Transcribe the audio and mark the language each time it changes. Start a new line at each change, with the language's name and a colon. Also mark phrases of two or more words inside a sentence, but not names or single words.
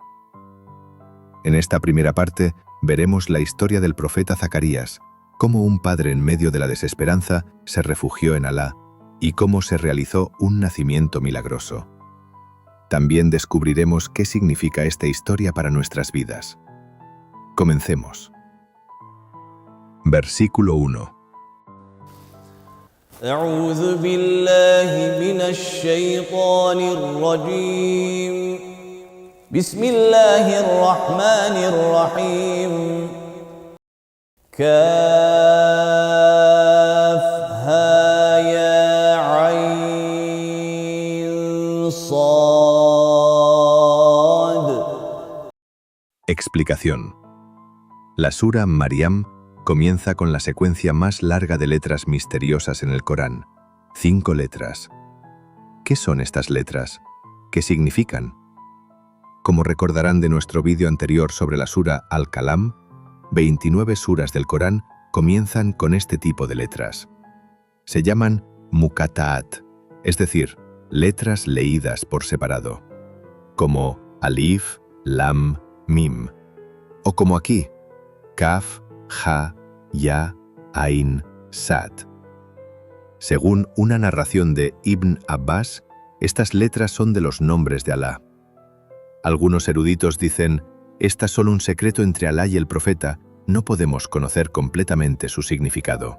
Spanish: En esta primera parte veremos la historia del profeta Zacarías, cómo un padre en medio de la desesperanza se refugió en Alá y cómo se realizó un nacimiento milagroso. También descubriremos qué significa esta historia para nuestras vidas. Comencemos. Versículo 1.
Arabic: أعوذ بالله من الشيطان الرجيم بسم الله الرحمن الرحيم كافها يا عين صاد.
Spanish: Explicación. La sura Maryam comienza con la secuencia más larga de letras misteriosas en el Corán, 5 letras. ¿Qué son estas letras? ¿Qué significan? Como recordarán de nuestro vídeo anterior sobre la sura Al-Kalam, 29 suras del Corán comienzan con este tipo de letras. Se llaman muqatta'at, es decir, letras leídas por separado, como alif, lam, mim, o como aquí, kaf, ja, ya, ain, sad. Según una narración de Ibn Abbas, estas letras son de los nombres de Alá. Algunos eruditos dicen, estas son un secreto entre Alá y el profeta, no podemos conocer completamente su significado.